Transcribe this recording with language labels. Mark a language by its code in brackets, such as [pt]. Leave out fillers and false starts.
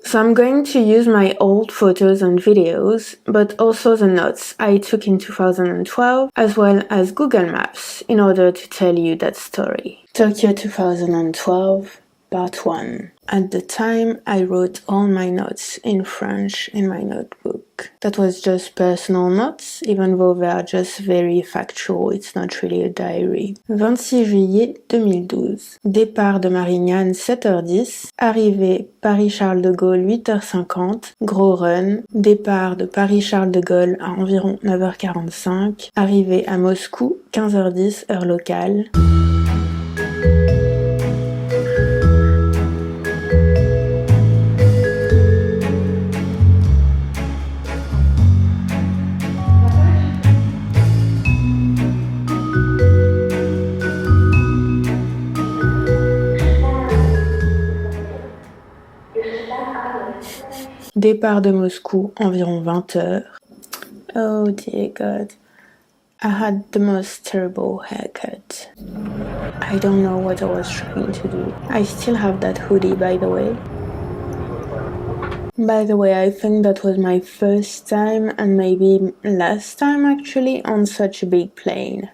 [en] So I'm going to use my old photos and videos, but also the notes I took in 2012, as well as Google Maps, in order to tell you that story. Tokyo 2012, Part 1. At the time, I wrote all my notes in French in my notebook. That was just personal notes, even though they are just very factual, it's not really a diary. [fr] 26 juillet 2012. Départ de Marignane 7h10, arrivée Paris-Charles de Gaulle 8h50, gros run, départ de Paris-Charles de Gaulle à environ 9h45, arrivée à Moscou 15h10 heure locale. Départ de Moscou, environ 20h. [en] Oh dear God. I had the most terrible haircut. I don't know what I was trying to do. I still have that hoodie, by the way. By the way, I think that was my first time, and maybe last time actually, on such a big plane.